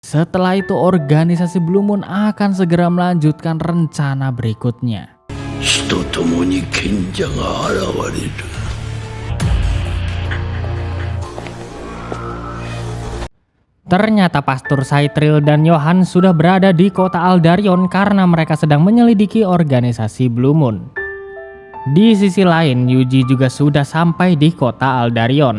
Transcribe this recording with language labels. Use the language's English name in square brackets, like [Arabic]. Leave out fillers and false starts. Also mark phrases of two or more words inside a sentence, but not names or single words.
[Indonesian] Setelah itu organisasi Blue Moon akan segera melanjutkan rencana berikutnya. [Japanese] 人ともに賢者が現れる。 [Indonesian] Ternyata Pastor Saithriel dan Yohan sudah berada di kota Aldarion karena mereka sedang menyelidiki organisasi Blue Moon. Di sisi lain, Yuji juga sudah sampai di kota Aldarion.